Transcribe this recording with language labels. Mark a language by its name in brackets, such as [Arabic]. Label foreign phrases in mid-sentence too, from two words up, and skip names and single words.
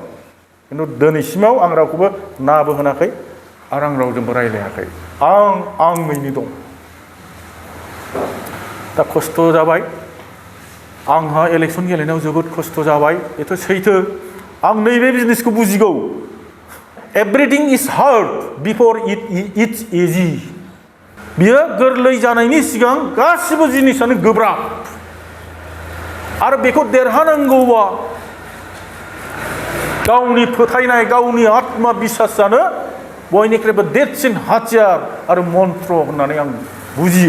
[Bodo] खिन्थु दिनैसिमाव आं रावखौबो नाबो होनाखै आरो आं रावजोंबो रायज्लायाखै। आंनिनो दं। दा खस्थ' जाबाय। आंहा इलेक्सन गेलेनायाव जोबोद खस्थ' जाबाय। बेथ' सैथो। आं नैबे बिजनेसखौ बुजिगौ। [English] everything is hard before it's easy. [Bodo] बियो गोरलै जानायनि सिगां गासिबो जिनिसानो गोब्राब। आरो बेखौ देरहानांगौबा गावनि फोथायनाय, गावनि आत्मा बिसासानो बयनिख्रुइबो देरसिन हाथियार आरो मन्त्र होननानै आं बुजियो।